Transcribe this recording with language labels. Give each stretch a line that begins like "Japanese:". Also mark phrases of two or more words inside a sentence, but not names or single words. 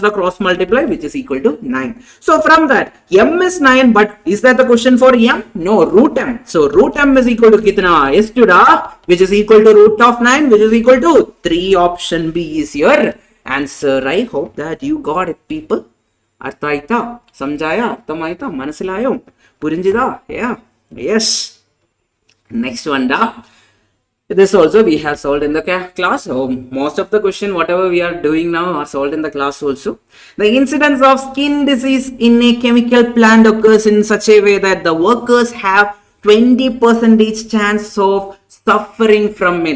English: The cross multiply, which is equal to 9. So from that, m is 9, but is that the question for m? No, root m. So root m is equal to kitna? S to the, which is equal to root of 9, which is equal to 3. Option B is your answer. I hope that you got it, people.
Kannada: ಅರ್ಥ ಆಯ್ತಾ? ಸಮಜಾಯ? ಅರ್ಥಮಾಯ್ತಾ? ಮನಸ್ಸಿಲಾಯೋ? ಪುರಿಂಜಿದಾ?
English: Yeah. Yes. Next one da. This also we have solved in the class. So most of the question whatever we are doing now are solved in the class also. The incidence of skin disease in a chemical plant occurs in such a way that the workers have 20% chance of suffering from it.